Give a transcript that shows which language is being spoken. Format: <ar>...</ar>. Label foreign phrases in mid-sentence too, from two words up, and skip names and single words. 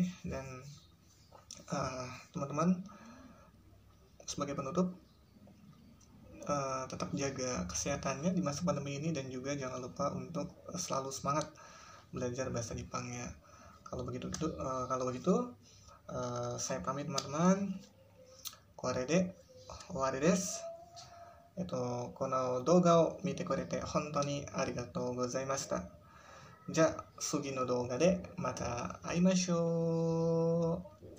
<id>Dan teman-teman, sebagai penutup, tetap jaga kesehatannya di masa pandemi ini, dan juga jangan lupa untuk selalu semangat belajar bahasa Jepangnya. Kalau begitu saya pamit teman-teman.</id> <ja>Korede 終わりです。この動画を見てくれて本当にありがとうございました。じゃあ次の動画でまた会いましょう。</ja>